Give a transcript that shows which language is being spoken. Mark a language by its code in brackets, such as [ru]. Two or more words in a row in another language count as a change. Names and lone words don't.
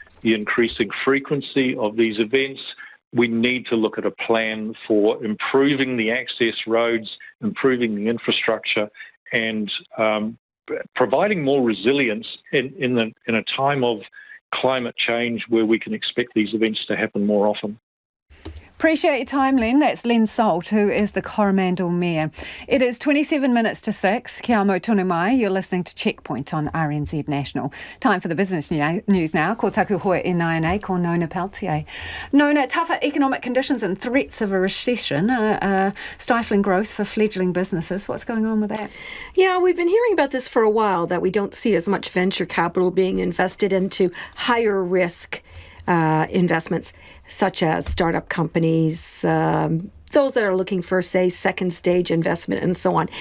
[en] the increasing frequency of these events. We need to look at a plan for improving the access roads, improving the infrastructure, and providing more resilience in a time of climate change where we can expect these events to happen more often. Appreciate your time, Len. That's Len Salt, who is the Coromandel Mayor. It is 27 minutes to 6. [mi] Kia amo tonu mai. [en] You're listening to Checkpoint on RNZ National. Time for the business news now. [mi] Ko taku hoa e nai ko Nona Peltier. [en] Nona, tougher economic conditions and threats of a recession are stifling growth for fledgling businesses. What's going on with that? Yeah, we've been hearing about this for a while, that we don't see as much venture capital being invested into higher risk investments, such as startup companies, those that are looking for, say, second stage investment and so on.